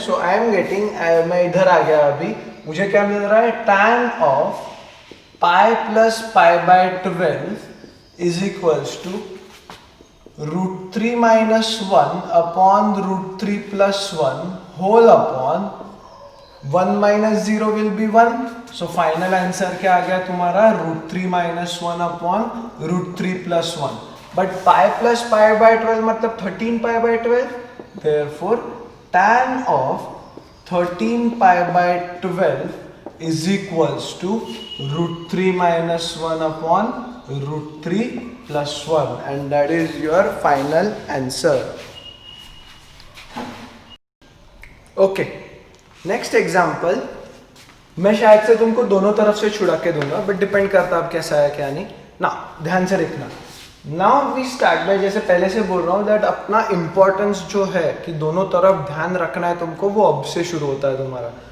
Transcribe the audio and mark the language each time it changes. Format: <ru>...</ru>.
<hi>So I am getting, मैं इधर आ गया, अभी मुझे क्या मिल रहा है, tan of pi plus pi by 12 is equals to √3 minus 1 upon √3 plus 1 whole upon 1 minus 0 will be 1। So final answer क्या आ गया तुम्हारा, √3 minus 1 upon √3 plus 1। But pi plus pi by 12</hi> <en>मतलब 13 pi by 12, therefore tan of 13 pi by 12 is equals to √3 minus 1 upon √3 plus 1, and that is your final answer. Okay, next example,</en> <hi>मैं शायद से तुमको दोनों तरफ से छुड़ा के दूंगा, बट डिपेंड करता है अब कैसा है क्या नहीं ना, ध्यान से देखना।</hi> <en>now we start by,</en> <hi>जैसे पहले से बोल रहा हूँ दैट अपना इंपॉर्टेंस जो है कि दोनों तरफ ध्यान रखना है तुमको, वो अब से शुरू होता है तुम्हारा।</hi>